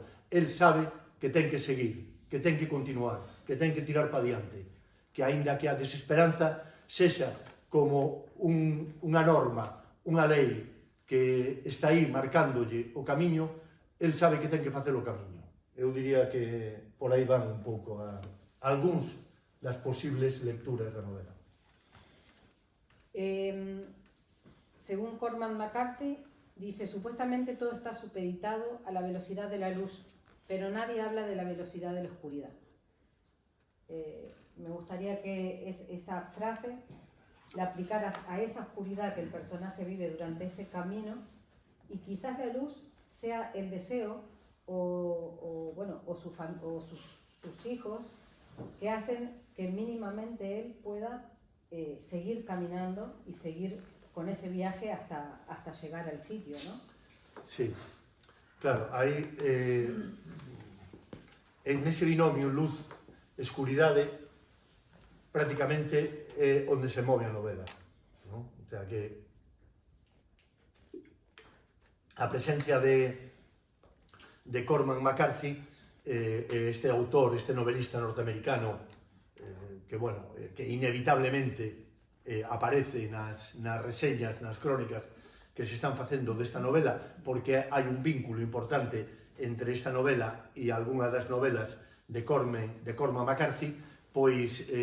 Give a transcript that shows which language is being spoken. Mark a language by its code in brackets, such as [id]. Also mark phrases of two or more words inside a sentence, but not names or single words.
[gl] El sabe que ten que seguir, que ten que continuar, que ten que tirar para diante, que aínda que a desesperanza sexa como unha norma, unha lei que está aí marcándolle o camiño, el sabe que ten que facer o camiño. Eu diría que por aí van un pouco algúns das posibles lecturas da novela. [es] Según Cormac McCarthy, dice: supuestamente todo está supeditado a la velocidad de la luz, pero nadie habla de la velocidad de la oscuridad. Me gustaría que esa frase la aplicaras a esa oscuridad que el personaje vive durante ese camino, y quizás la luz sea el deseo o sus hijos, que hacen que mínimamente él pueda seguir caminando y seguir con ese viaje hasta llegar al sitio, ¿no? [gl] Sí, claro, aí en ese binomio luz-escuridade prácticamente é onde se move a novela, ¿no? [es] O sea que [gl] a presencia de Cormac McCarthy, este autor, este novelista norteamericano, que, bueno, que inevitablemente aparece nas reseñas, nas crónicas que se están facendo desta novela, porque hai un vínculo importante entre esta novela e algunha das novelas de Cormac McCarthy, pois